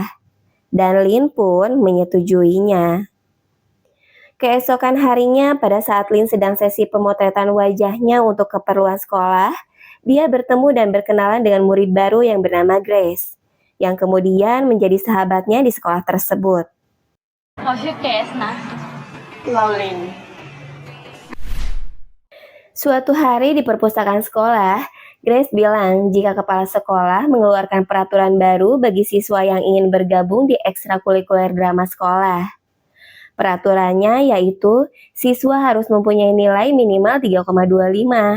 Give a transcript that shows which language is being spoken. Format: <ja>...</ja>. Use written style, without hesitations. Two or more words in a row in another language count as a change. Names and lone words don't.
<id>Dan Lin pun menyetujuinya. Keesokan harinya pada saat Lin sedang sesi pemotretan wajahnya untuk keperluan sekolah, dia bertemu dan berkenalan dengan murid baru yang bernama Grace, yang kemudian menjadi sahabatnya di sekolah tersebut.</id> <th>เขาชื่อเกสนะ เราลิน</th> <id>Suatu hari di perpustakaan sekolah, Grace bilang jika kepala sekolah mengeluarkan peraturan baru bagi siswa yang ingin bergabung di ekstrakurikuler drama sekolah. Peraturannya yaitu siswa harus mempunyai nilai minimal 3,25.</id>